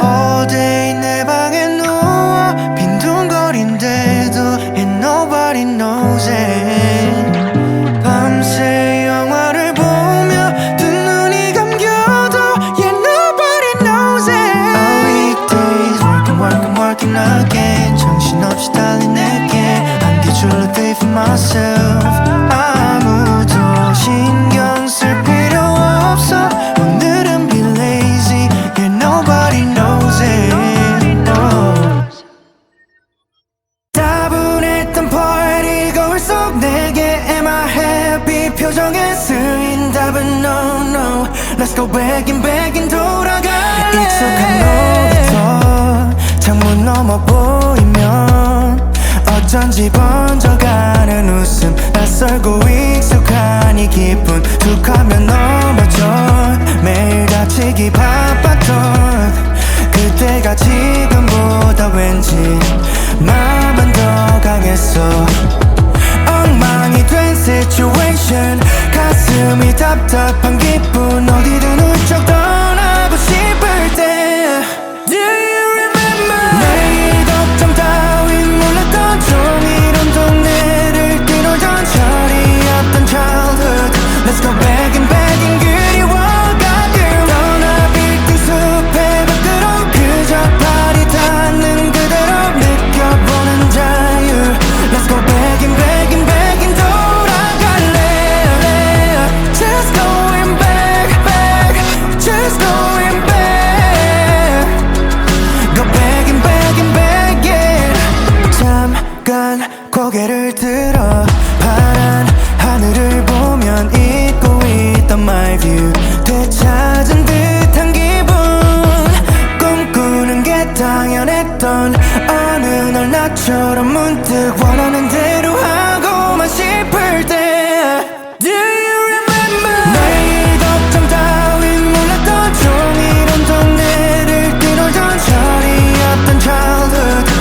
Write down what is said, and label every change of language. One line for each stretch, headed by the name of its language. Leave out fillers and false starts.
English: All day
Korean: 내 방에 누워 빈둥거린대도
English: and nobody knows it.
Korean: 밤새 영화를 보며 두 눈이 감겨도
English: yeah nobody knows it. Our weekdays working working working again.
Korean: 정신없이 달린 내게 안겨줄
English: a day for myself.
Korean: 아무도 신경 쓸 필요 없어. 오늘은
English: be lazy yeah nobody knows it. Oh.
Korean: 따분했던 party 거울 속 내게
English: am I happy
Korean: 표정에 쓰인 답은
English: no no. Let's go back in
Korean: 돌아갈래. 익숙한 놀이터 창문 넘어 보이면 어쩐지 번져가는 웃음. 낯설고 익숙한 이 기분 툭하면 넘어져. 매일 다치기 바빴던 그때가 지금보다 왠지 마음은 더 강했어. 엉망이 된 situation 가슴이 답답한 기분 어디든 훌쩍 떠나고 싶을 때
English: Do you remember
Korean: 내일 걱정 따윈 몰랐던 종이론 동네를 뛰놀던 철이었던 childhood.
English: Let's go back in
Korean: 그리워가끔 떠나 빌딩 숲의 밖으로 그저 발이 닿는 그대로 느껴보는 자유.
English: Let's go back in 돌아갈래. Just going back just going back. Go back in yeah.
Korean: 잠깐 고개를 들어 파란 하늘을 보면 잊고 있던
English: my view.
Korean: 되찾은 듯한 기분 꿈꾸는 게 당연했던 어느 날 나처럼 문득 원하는 대로 하고만 싶을 때
English: Do you remember
Korean: 내일 걱정 따윈 몰랐던 종이론 동네를 뛰놀던 철이었던 childhood.